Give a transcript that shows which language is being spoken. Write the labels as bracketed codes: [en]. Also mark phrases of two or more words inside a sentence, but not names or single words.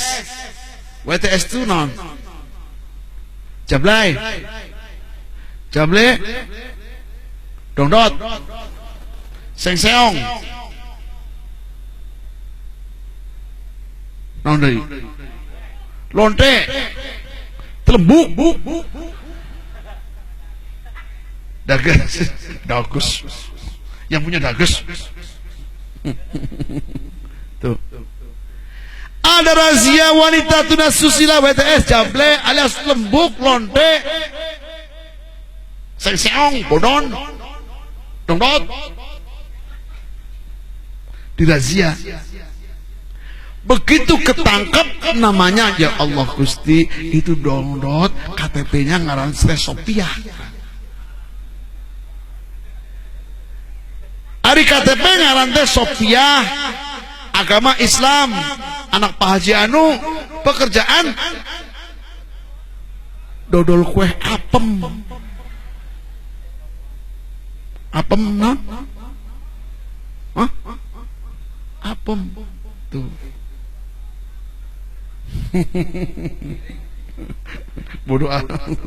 [id] WTS itu non Jablay, dongdot, sengseong, non dari lonte, telembuk, dagus, yang punya dagus. Tuh. Ada razia wanita tunasusila WTS, jable alias lembuk, lonte, sengseong, bodon, dongdot, dirazia. Begitu ketangkep namanya, [ar] ya Allah [id] Gusti, itu dongdot, KTP-nya ngaran Sophia. Hari KTP ngaran Sophia, agama Islam, anak Pak Haji Anu, pekerjaan dodol kue apem, nah, apem, tuh. Bodoh amat.